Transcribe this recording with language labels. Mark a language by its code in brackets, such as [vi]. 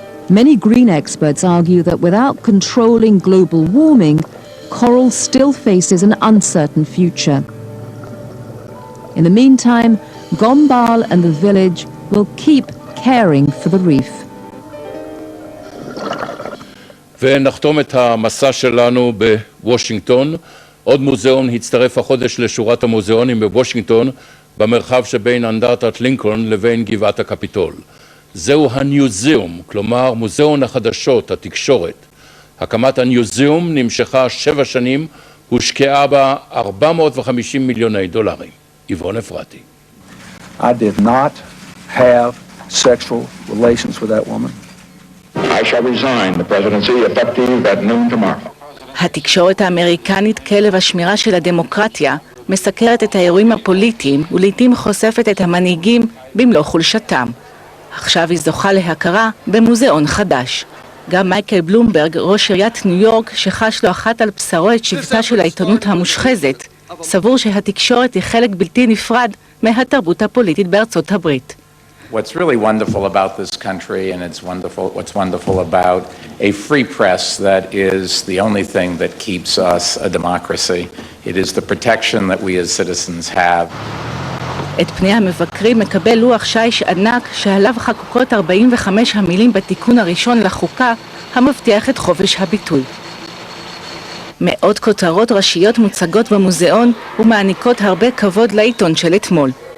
[en] Many green experts argue that without controlling global warming, coral still faces an uncertain future. In the meantime, Gombal and the village will keep caring for the reef. [he] ונחתום את המסע שלנו בוושינגטון. עוד מוזיאון הצטרף החודש לשורת המוזיאונים בוושינגטון, במרחב שבין אנדרטת לינקולן לבין גבעת הקפיטול. זהו הניוזיאום, כלומר מוזיאון החדשות, התקשורת. הקמת הניוזיאום נמשכה 7 שנים, הושקעה בה $450 מיליון. עברון אפרתי. [en] I did not have sexual relations with that woman. I shall resign the presidency effective at noon tomorrow. [he] התקשורת האמריקנית, כלב השמירה של הדמוקרטיה, מסקרת את האירועים הפוליטיים ולעיתים חושפת את המנהיגים במלוא חולשתם. עכשיו היא זוכה להכרה במוזיאון חדש. גם מייקל בלומברג, ראש עיריית ניו יורק, שחש לו אחת על בשרו את שבטה של העיתונות המושחזת, סבור שהתקשורת היא חלק בלתי נפרד מהתרבות הפוליטית בארצות הברית. [en] What's really wonderful about this country, and what's wonderful about a free press that is the only thing that keeps us a democracy. It is the protection that we as citizens have. [he] את פני המבקרים מקבל לוח שיש ענק שעליו חקוקות 45 המילים בתיקון הראשון לחוקה המבטיח את חופש הביטוי. מאות כותרות ראשיות מוצגות במוזיאון ומעניקות הרבה כבוד לעיתון של אתמול.